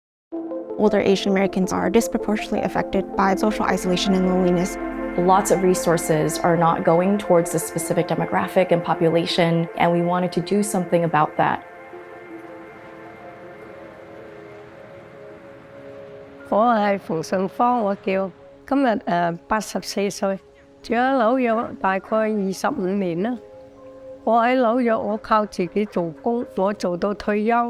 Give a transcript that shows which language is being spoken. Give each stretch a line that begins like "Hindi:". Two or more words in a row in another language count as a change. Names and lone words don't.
English: Older Asian Americans are disproportionately affected by social isolation and loneliness. Lots of resources are not going towards this specific demographic and population, and we wanted to do something about that.
Cantonese: 我係馮順芳，我叫，今日84歲，住喺紐約大概25年啦。我喺紐約，我靠自己做工，我做到退休。